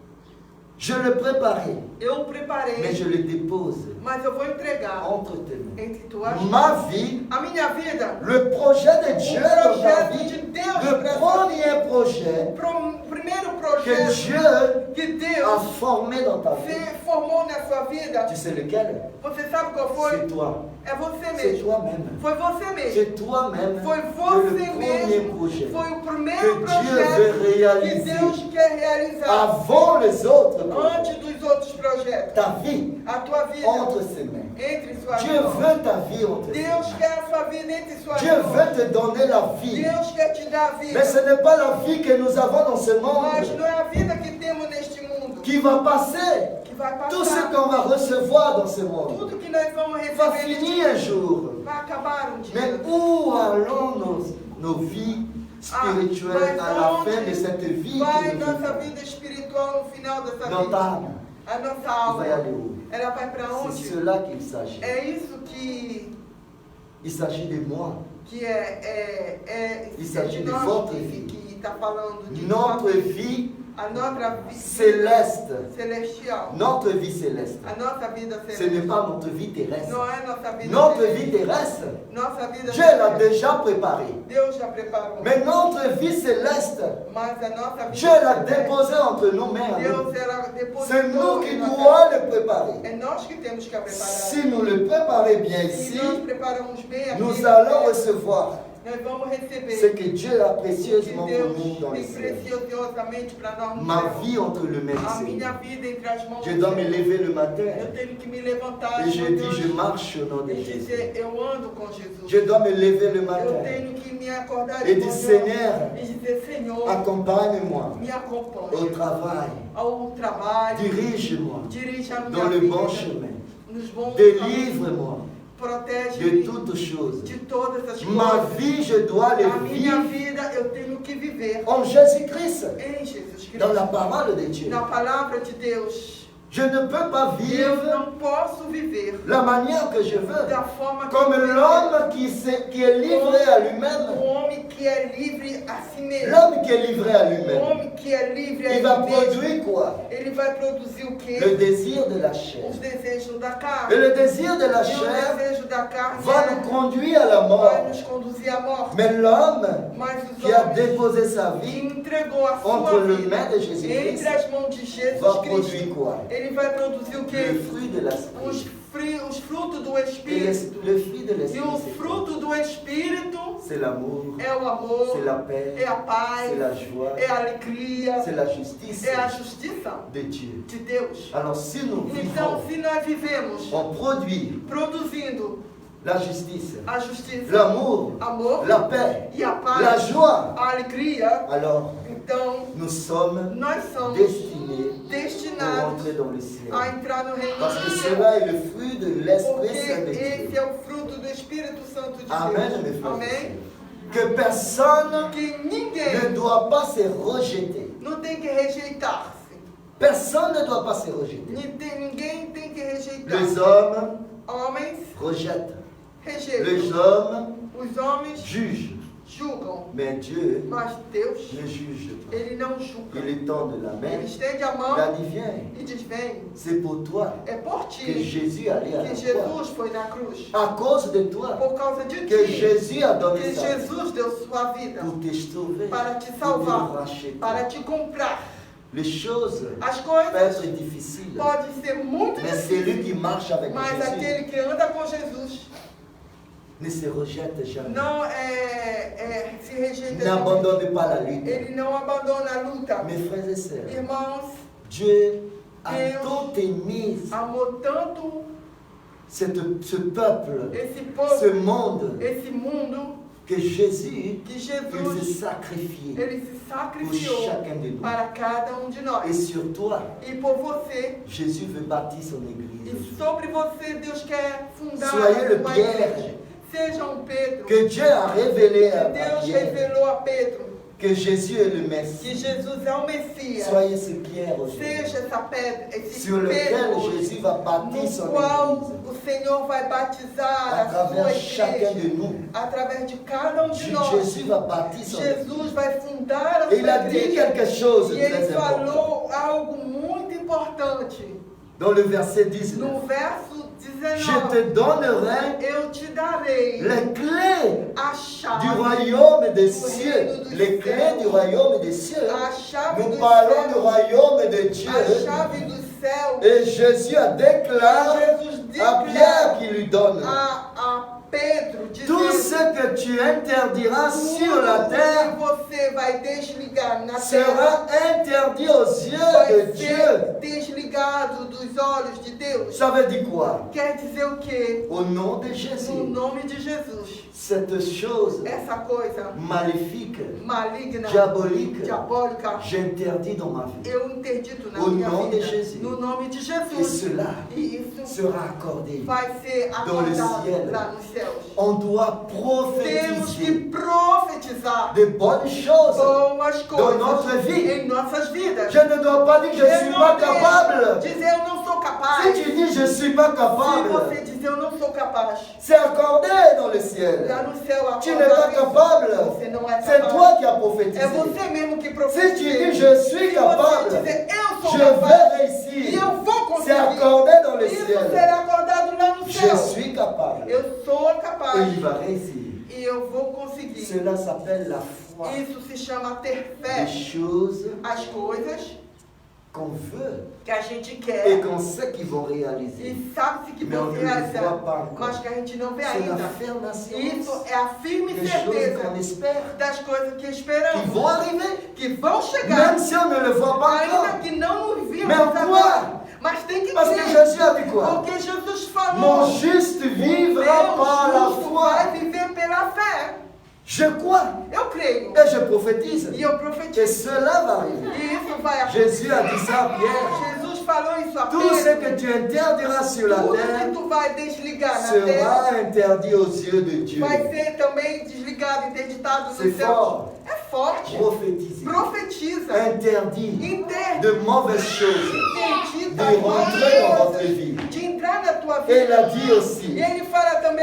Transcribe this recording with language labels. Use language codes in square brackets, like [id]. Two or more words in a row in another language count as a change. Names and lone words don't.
[fr] je le préparais, [pt] eu [fr] mais [pt] preparei, [fr] je le dépose [pt] mas eu vou entregar [fr] entre tes mains. [pt] entre tuas mãos. [fr] Ma vie, [pt] A minha vida, [fr] le projet de Dieu dans ta [pt] projeto de [fr] vie, [pt] Deus [fr] le [pt] para [fr] premier projet [pt] o primeiro [fr] que [pt] projeto [fr] Dieu [pt] que [fr] a [pt] Deus [fr] formé dans ta vie. [pt] formou na sua vida, [fr] Tu sais lequel? [pt] você sabe qual [fr] C'est [pt] foi? [fr] toi. [pt] É você [fr] C'est [pt] mesmo. [fr] toi-même. [pt] Foi você mesmo. [fr] C'est toi-même [pt] Foi [fr] que [pt] você [fr] le premier [pt] mesmo. [fr] projet [pt] Foi o [fr] que [pt] primeiro [fr] Dieu [pt] projeto [fr] veut [pt] que [fr] réaliser [pt] Deus quer realizar [fr] avant les autres projets. [pt] antes dos outros projetos. [fr] Ta vie [pt] A tua vida [fr] entre ses mains. [pt] entre suas [fr] Dieu [pt] mãos. [fr] veut ta vie entre ses [pt] Deus [fr] mains. [pt] quer a sua vida entre suas [fr] Dieu [pt] mãos. [fr] veut te donner la vie. [pt] Deus quer te dar a vida. [fr] Mais ce n'est pas la vie que nous avons dans ce [pt] Mas [fr] monde [pt] não é a vida que temos neste mundo [fr] qui va passer. [pt] que vai [fr] Tout ce [pt] passar. [fr] qu'on va recevoir dans ce monde [pt] Tudo que nós vamos [fr] va [pt] receber neste [fr] finir un [pt] mundo [fr] jour. [pt] vai acabar um dia. [fr] Mais où allons nos vies spirituelles à la fin de cette vie [pt] vai [fr] que nous [pt] nossa [fr] vivons? [pt] vida espiritual no final dessa [fr] Dans ta [pt] vida? [fr] âme, [pt] A nossa [fr] tu vas y [pt] alma, [fr] aller où? [pt] ela vai para [fr] C'est [pt] onde? [fr] cela qu'il s'agit. [pt] É isso que [fr] Il s'agit de moi. [pt] é Isso aqui de de nós volta, que está falando de [fr] Notre vie [pt] a nossa vida [fr] céleste. [pt] celestial. [fr] Notre vie céleste. [pt] A nossa vida [fr] Ce n'est [pt] celestial. [fr] pas notre vie terrestre. [pt] Não é nossa vida [fr] Notre [pt] celestial. [fr] vie terrestre, [pt] Nossa vida [fr] Dieu l'a [pt] celestial. [fr] déjà préparée. [pt] Deus já preparou. [fr] Mais notre vie céleste, [pt] Mas a nossa vida [fr] Dieu l'a [pt] celestial, [fr] déposée entre nos mains. à nous. [pt] Deus ela depositou. [fr] C'est nous qui [pt] em nossa [fr] devons [pt] vida. [fr] le préparer. [pt] É nós que temos que a preparar. [fr] Si nous le préparons bien [pt] Se [fr] ici, [pt] nós preparamos bem aqui, [fr] nous allons recevoir [pt] nós vamos receber [fr] ce que Dieu a [pt] o que [fr] précieusement pour [pt] Deus [fr] nous dans les [pt] tem [fr] cieux. [pt] preciosamente para nós no [fr] Ma [pt] céu. [fr] vie entre les mains [pt] A [fr] du [pt] minha [fr] Seigneur. [pt] vida entre as mãos [fr] Je [pt] do [fr] dois me [pt] Senhor. [fr] lever le [pt] Eu [fr] matin [pt] tenho que me levantar [fr] et je [pt] de [fr] dis, je [pt] manhã [fr] marche au nom de [pt] e [fr] Jésus. [pt] dizer, eu ando com Jesus. [fr] Je dois me lever le [pt] Eu [fr] matin [pt] tenho que me acordar [fr] et [pt] de [fr] dire, [pt] manhã [fr] Seigneur, [pt] e dizer, Senhor, [fr] accompagne-moi [pt] me [fr] au [pt] acompanhe [fr] travail. [pt] ao trabalho, [fr] Dirige-moi [pt] dirija a minha [fr] dans le [pt] vida [fr] bon chemin. [pt] nos bons caminhos, [fr] Délivre-moi de [pt] protege-me [fr] toutes choses. [pt] de todas as [fr] Ma [pt] coisas. [fr] vie, je dois le [pt] A minha [fr] vivre [pt] vida eu tenho que viver [fr] en Jésus-Christ, [pt] em Jesus Cristo, [fr] dans la parole de Dieu. [pt] na palavra de Deus. [fr] Je ne peux pas [pt] Eu [fr] vivre [pt] não posso viver [fr] la manière que je veux, [pt] da forma que [fr] comme [pt] eu quero. [fr] l'homme qui est livré à lui-même. [pt] O homem que é livre a si mesmo. [fr] L'homme qui est livré à [pt] O [fr] lui-même, [pt] homem que é livre a [fr] il va [pt] si mesmo. [fr] produire quoi? [pt] Ele vai produzir o quê? [fr] Le désir de la chair. [pt] Os desejos da [fr] Et [pt] carne. [fr] le désir de la [pt] E o [fr] chair [pt] desejo da carne [fr] va nous conduire à la [pt] vai [fr] mort. [pt] nos conduzir à morte. [fr] Mais l'homme [pt] Mas os [fr] qui a [pt] homens [fr] déposé sa [pt] que [fr] vie [pt] entregou a [fr] entre [pt] sua [fr] les [pt] vida [fr] mains de Jésus-Christ [pt] entre as mãos de Jesus [fr] va [pt] Cristo, [fr] produire quoi? [pt] ele vai produzir o [fr] Le [pt] quê? [fr] fruit de [pt] Os [fr] l'esprit. [pt] os frutos do [fr] Et [pt] Espírito. [fr] le fruit de [pt] E [fr] l'Esprit, [pt] o [fr] c'est quoi? [pt] fruto do Espírito [fr] C'est l'amour, [pt] é o amor, [fr] c'est la paix, [pt] é a [fr] c'est [pt] paz, [fr] la joie, [pt] é a alegria, [fr] c'est la justice [pt] é a justiça [fr] de Dieu. [pt] de Deus. [fr] Alors si nous [pt] Então, [fr] vivons, [pt] se nós vivemos [fr] on produit [pt] produzindo [fr] la justice, [pt] a justiça, [fr] l'amour, [pt] amor [fr] la paix, [pt] e a paz, [fr] la joie, [pt] a alegria, [fr] alors [pt] então [fr] nous sommes [pt] nós somos [fr] destinés pour [pt] destinados [fr] rentrer dans le ciel. [pt] a entrar no reino [fr] Parce [pt] do [fr] que [pt] céu. [fr] cela est le fruit de [pt] Porque [fr] l'Esprit Saint de [pt] esse [fr] Dieu. [pt] é o fruto do Espírito Santo de [fr] Amen, mes [pt] Deus. [fr] frères et [pt] Amém? [fr] sœurs. Que personne [pt] Que [fr] ne [pt] ninguém [fr] doit pas se rejeter. [pt] não tem que rejeitar-se. [fr] Personne ne doit pas se rejeter. [pt] Ninguém tem que [fr] Les [pt] rejeitar-se. [fr] hommes [pt] Homens [fr] rejettent. Les [pt] rejeitam. [fr] hommes [pt] Os homens [fr] jugent. [pt] julgam. [fr] Mais Dieu [pt] Mas Deus, [fr] ne juge pas. [pt] Ele não julga. [fr] Il est temps de la main. [pt] Ele estende a [fr] Il a [pt] mão [fr] dit, viens. [pt] e diz: vem. [fr] C'est pour toi [pt] É por [fr] que [pt] ti [fr] Jésus allait à la [pt] que [fr] croix. [pt] Jesus foi na cruz. [fr] À cause de toi [pt] Por causa de [fr] que [pt] ti [fr] Jésus a donné [pt] que [fr] sa vie [pt] Jesus deu sua vida [fr] pour te sauver, [pt] para te [fr] pour te [pt] salvar, [fr] racheter. [pt] para te comprar. [fr] Les choses [pt] As [fr] peuvent [pt] coisas [fr] être difficiles, [pt] podem ser muito [fr] mais [pt] difíceis, [fr] celui qui marche avec [pt] mas [fr] Jésus [pt] aquele que anda com Jesus [fr] ne se rejette jamais. [pt] não se rejeita. [fr] N'abandonne pas la lutte. [pt] Ele não abandona a luta. [fr] Mes frères et sœurs, [pt] Irmãos, [fr] Dieu a [pt] Deus [fr] tant aimé [pt] amou tanto [fr] ce peuple, [pt] esse [fr] ce [pt] povo, [fr] monde, [pt] esse mundo, [fr] que Jésus, [pt] que [fr] il s'est [pt] Jesus [fr] sacrifié [pt] ele se [fr] pour [pt] sacrificou [fr] chacun de nous. [pt] para cada um de [fr] Et [pt] nós. [fr] sur toi, [pt] E por você, [fr] Jésus veut bâtir son [pt] e [fr] église. [pt] sobre você, Deus quer fundar [fr] Soyez le [pt] uma [fr] Pierre. [pt] igreja. Seja um Pedro. [fr] Que Dieu a révélé à [pt] Deus [fr] Pierre [pt] revelou a Pedro [fr] que Jésus est le [pt] que [fr] Messie. [pt] Jesus é o Messias. [fr] Soyez ce Pierre aujourd'hui, [pt] Seja essa pedra, esse [fr] sur lequel [pt] Pedro hoje, [fr] Jésus va bâtir [pt] no [fr] son [pt] qual [fr] église. [pt] o Senhor vai batizar [fr] À [pt] a sua [fr] travers chacun [pt] igreja. [fr] de nous, [pt] Através de cada um de nós. [fr] Jésus va bâtir son église. [pt] Jesus vai fundar a [fr] Et il a [pt] sua [fr] dit [pt] igreja. [fr] quelque chose de [pt] E ele [fr] très important. [pt] falou algo muito importante. [fr] Dans le verset 19, [pt] No verso [fr] je [pt] 19, [fr] te donnerai [pt] eu te darei [fr] les clés [pt] a [fr] du [pt] chave, [fr] royaume des cieux. Les clés du royaume des cieux. [pt] a chave [fr] Nous [pt] do [fr] parlons du [pt] céu, [fr] royaume de Dieu. [pt] a chave do céu. [fr] Et Jésus a déclaré [pt] Jesus [fr] à Pierre qui lui donne [pt] a Pedro [fr] tout [pt] dizendo: [fr] ce que tu interdiras sur la [pt] tudo [fr] terre [pt] que você vai desligar na terra [fr] sera interdit aux yeux [pt] vai [fr] de Dieu. [pt] ser desligado dos olhos de Deus. [fr] Ça veut dire quoi? [pt] Quer dizer o quê? [fr] Au nom de [pt] No [fr] Jésus, [pt] nome de Jesus, [fr] cette chose [pt] essa coisa [fr] maléfique, [pt] maligna, [fr] diabolique, [pt] diabólica, [fr] j'interdis dans ma vie. [pt] eu interdito na [fr] Au [pt] minha [fr] nom de [pt] vida. [fr] Jésus. [pt] No nome de [fr] Et [pt] Jesus. [fr] cela [pt] E isso [fr] sera accordé. [pt] vai ser [fr] Dans le [pt] acordado [fr] ciel. [pt] lá nos céus. [fr] On doit [pt] Temos que [fr] prophétiser [pt] profetizar [fr] de bonnes choses. [pt] boas [fr] Dans notre [pt] coisas [fr] vie. [pt] em nossas vidas. [fr] Je ne dois pas dire que je ne suis pas capable. [pt] Dizer eu não sou capaz. [fr] Si tu dis je ne suis pas [pt] Se [fr] capable, [pt] você dizer eu não sou capaz, [fr] c'est accordé dans le ciel. [pt] lá no céu [fr] Tu n'es pas capable. [pt] Você não é [fr] C'est [pt] capaz. [fr] toi qui as prophétisé. [pt] É você mesmo que [fr] Si [pt] profetiza. [fr] tu dis je suis [pt] Se [fr] capable, [pt] você dizer eu sou [fr] je [pt] capaz [fr] vais [pt] e [fr] réussir. [pt] eu vou [fr] C'est [pt] conseguir, [fr] accordé dans le [pt] isso [fr] ciel. [pt] será acordado lá no [fr] Je [pt] céu. [fr] suis capable. [pt] Eu sou [fr] Et [pt] capaz [fr] il va réussir. [pt] e eu vou conseguir. [fr] Cela s'appelle la foi. [pt] Isso se chama ter [fr] Des [pt] fé. [fr] choses [pt] As coisas [fr] qu'on veut [pt] que a gente [fr] et [pt] quer [fr] qu'on sait qu'ils vont réaliser. [pt] e sabe-se que [fr] Mais on [pt] vão [fr] ne [pt] se [fr] le [pt] realizar, [fr] voit pas encore. [pt] mas que a gente não vê [fr] C'est la [pt] ainda. [fr] ferme assurance [pt] Isso é a firme [fr] des choses qu'on [pt] certeza [fr] espère [pt] das coisas que [fr] qui [pt] esperamos, [fr] vont arriver. [pt] que vão [fr] Même [pt] chegar, [fr] si on ne le voit pas [pt] ainda [fr] encore. [pt] que não nos vimos [fr] Mais on [pt] agora. [fr] croit. [pt] Mas tem que [fr] Parce que [pt] crer, [fr] Jésus a dit quoi? [pt] porque Jesus falou, [fr] Mon juste vivra par la [pt] justo [fr] foi. [pt] vai viver pela fé. [fr] Je crois [pt] Eu creio [fr] et je prophétise. [pt] e eu [fr] Et [pt] profetizo. [fr] cela va arriver. [pt] E isso vai acontecer. [fr] Jésus a dit ça à Pierre. [pt] Jesus falou isso a [fr] Tout ce [pt] Pedro. [fr] que tu interdiras sur la [pt] Tudo que [fr] terre [pt] tu vai desligar na terra [fr] sera interdit aux yeux de Dieu. [pt] vai ser também desligado, interditado [fr] C'est [pt] no céu. [fr] fort. [pt] É forte. [fr] Prophétiser. [pt] Profetiza. [fr] Interdit [pt] Interdita [fr] de mauvaises choses. De rentrer dans votre vie. [pt] de entrar na tua [fr] Et il a [pt] vida. [fr] dit aussi, [pt] E ele fala também,